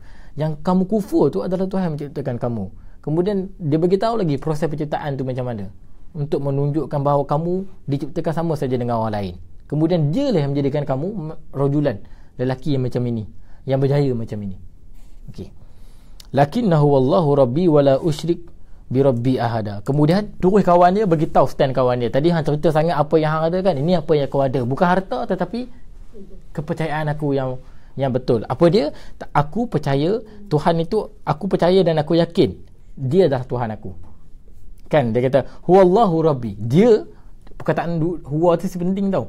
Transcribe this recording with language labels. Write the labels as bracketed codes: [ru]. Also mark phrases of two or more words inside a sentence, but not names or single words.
[ms] Yang kamu kufur tu adalah Tuhan yang menciptakan kamu. Kemudian dia beritahu lagi proses penciptaan tu macam mana, untuk menunjukkan bahawa kamu diciptakan sama saja dengan orang lain. Kemudian dia lah yang menjadikan kamu rajulan, lelaki yang macam ini, yang berjaya macam ini. Okey. [ar] Lakinnahu wallahu rabbi wala usyrik bi rabbi ahada. [ms] Kemudian terus kawan dia beritahu stand kawan dia. Tadi hang cerita sangat apa yang hang ada kan. Ini apa yang kau ada. Bukan harta tetapi kepercayaan aku yang betul. Apa dia? Aku percaya Tuhan itu, aku percaya dan aku yakin dia adalah Tuhan aku. Kan dia kata [ar] huwallahu rabbi. [ms] Dia, perkataan huwa tu penting tau.